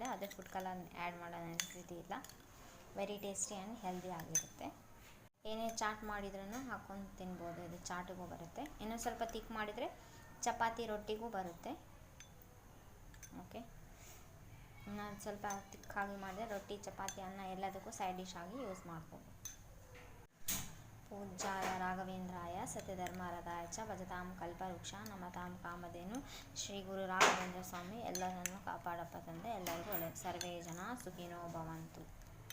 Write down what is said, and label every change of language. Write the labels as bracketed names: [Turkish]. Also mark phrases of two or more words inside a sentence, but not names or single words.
[Kannada] ಅದೇ [English] food colour add [Kannada] ಮಾಡೋ ನೆಸೆಸಿಟಿ ಇಲ್ಲ. [English] very tasty and healthy [Kannada] ಆಗಿರುತ್ತೆ. ಏನೇ ಚಾಟ್ ಮಾಡಿದ್ರೂ ಹಾಕ್ಕೊಂಡು ತಿನ್ಬೋದು. ಇದು ಚಾಟಿಗೂ ಬರುತ್ತೆ. ಇನ್ನೂ ಸ್ವಲ್ಪ ಥಿಕ್ ಮಾಡಿದರೆ ಚಪಾತಿ ರೊಟ್ಟಿಗೂ ಬರುತ್ತೆ. ಓಕೆ, ಇನ್ನು ಸ್ವಲ್ಪ ತಿಕ್ಕಾಗಿ ಮಾಡಿದ್ರೆ ರೊಟ್ಟಿ, ಚಪಾತಿ, ಅನ್ನ ಎಲ್ಲದಕ್ಕೂ [English] side dish [Kannada] ಆಗಿ ಯೂಸ್ ಮಾಡ್ಬೋದು. [Sanskrit] पूज्याय राघवेन्द्राय सत्यधर्मरताय च भजतां कल्पवृक्षा नमतां कामधेनु [Kannada] ಶ್ರೀ ಗುರು ರಾಘವೇಂದ್ರ ಸ್ವಾಮಿ ಎಲ್ಲರನ್ನೂ ಕಾಪಾಡಪ್ಪ ತಂದೆ. ಎಲ್ಲರಿಗೂ ಒಳ್ಳೆಯದು. [Sanskrit] ಸರ್ವೇ ಜನ ಸುಖಿನೋ ಭವಂತು.